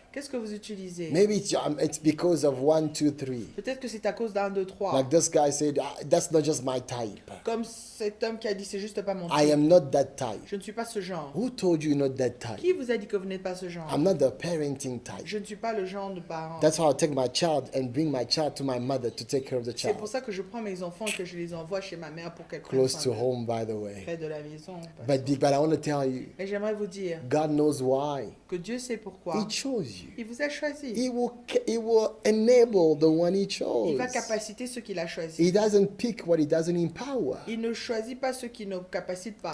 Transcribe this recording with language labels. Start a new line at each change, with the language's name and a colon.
French: Qu'est-ce que vous utilisez?
English: Maybe it's because of 1, 2, 3.
French: Peut-être que c'est à cause d'un, deux, trois.
English: Like this guy said, that's not just my type.
French: Comme cet homme qui a dit, c'est juste pas mon
English: I
French: type.
English: am not that type.
French: Je ne suis pas ce genre.
English: Who told you you're not that type?
French: Qui vous a dit que vous n'êtes pas ce genre?
English: I'm not the parenting type.
French: Je ne suis pas le genre de parent.
English: That's why I'll take my child and bring my child to my mother to take care of the
French: C'est pour
English: child.
French: ça que je prends mes enfants et que je les envoie chez ma mère pour qu'elle prenne
English: Close
French: soin
English: to
French: d'eux.
English: home, by the way.
French: Près de la maison.
English: But I want to tell you,
French: Et j'aimerais vous dire
English: God knows why.
French: que Dieu sait pourquoi.
English: He chose you.
French: Il vous a choisi.
English: He will enable the one He
French: Il
English: chose.
French: va capaciter ceux qu'il a choisis.
English: He doesn't pick what He doesn't empower.
French: Il ne choisit pas ceux qui ne capacitent pas.